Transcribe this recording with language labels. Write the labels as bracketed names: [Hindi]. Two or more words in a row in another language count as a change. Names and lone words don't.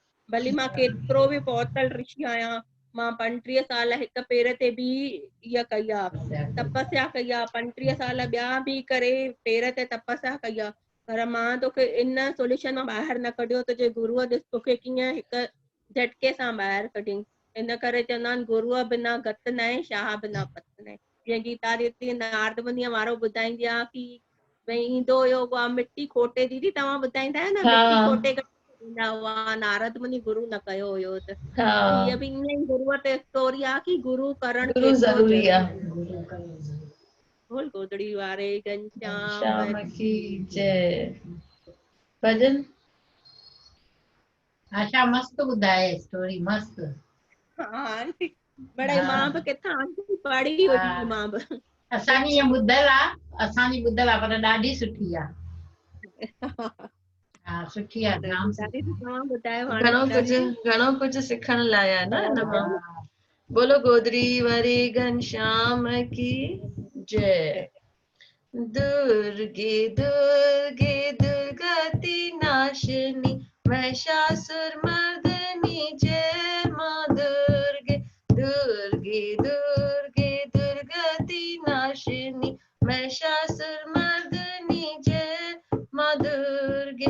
[Sindhi] भली मां केतिरो बि पहुतल ऋषि आहियां, मां 35 साल हिक पेर ते बि इहा कई आहे, तपस्या कई आहे, 35 साल ॿिया बि करे पेर ते तपस्या कई आहे, पर मां तोखे इन सोल्यूशन मां ॿाहिरि न कढियो, तुंहिंजे गुरुअ ॾिस तोखे कीअं हिकु झटके सां ॿाहिरि कढियईं। इन करे चवंदा आहिनि गुरुअ बिना गत न आहे, शाह बिना पत न आहे। जीअं गीता रीति नारद मुनीअ वारो ॿुधाईंदी आहे की भई ईंदो हुयो उहा मिटी खोटे, दीदी तव्हां ॿुधाईंदा आहियो न, मिटी खोटे ॾींदा हुआ, नारद मुनी गुरु न कयो हुयो, त हीअ बि ईअं ई गुरुअ ते स्टोरी आहे की गुरु करणु गुरु केतिरो ज़रूरी ज़रूरी आहे। आहे। [Hindi] बोल गोदड़ी वारे घनश्याम श्याम की जय। भजन [Sindhi] आशा मस्त ॿुधाए स्टोरी, मस्त। हाँ बड़े मां बि किथां पढ़ी हुई, मां बि असांजी ईअं ॿुधल आहे, असांजी ॿुधल आहे, पर ॾाढी सुठी आहे। हा सुठी आहे, जाम सुठी। तव्हां ॿुधायो हाणे घणो कुझु सिखण लाइ आहे न हिन मां। [Hindi] बोलो गोदड़ी वारे घनश्याम की जय। दुर्गे दुर्गे दुर्गति नाशिनी, महिषासुर मर्दिनी जय माँ दुर्गे। दुर्गे दुर्गे दुर्गति नाशिनी, महिषासुर मर्दिनी जय माँ दुर्गे।